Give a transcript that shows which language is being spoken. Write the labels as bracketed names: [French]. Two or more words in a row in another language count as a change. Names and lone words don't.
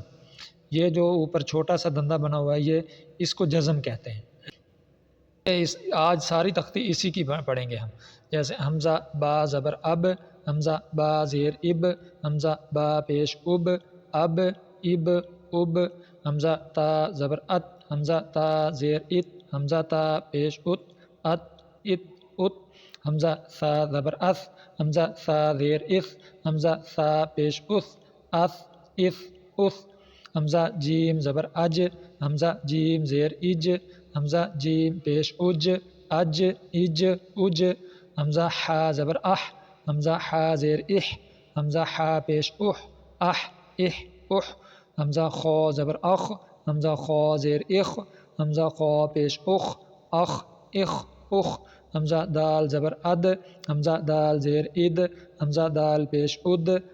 [Urdu] یہ جو اوپر چھوٹا سا دندہ بنا ہوا ہے، اس کو جزم کہتے ہیں۔ آج ساری تختی اسی کی پڑھیں گے ہم۔ جیسے حمزہ با زبر اب، حمزہ با زیر اب، حمزہ با پیش اب، اب اب، حمزہ تا زبر ات، حمزہ تا زیر ات، حمزہ تا پیش ات، ات، حمزہ ثا زبر اث، حمزہ ثا زیر اس، حمزہ ثا پیش اس، حمزہ جیم زبر اج، حمزہ جیم زیر اج، حمزہ جیم پیش اج، اج، حمزہ حا زبر اح، حمزہ حا زیر اح، حمزہ حا پیش اح، حمزہ خو زبر اخ، حمزہ خو زیر اخ، حمزہ خو پیش اخ، حمزہ دال زبر اد، حمزہ دال زیر اد، حمزہ دال پیش اد،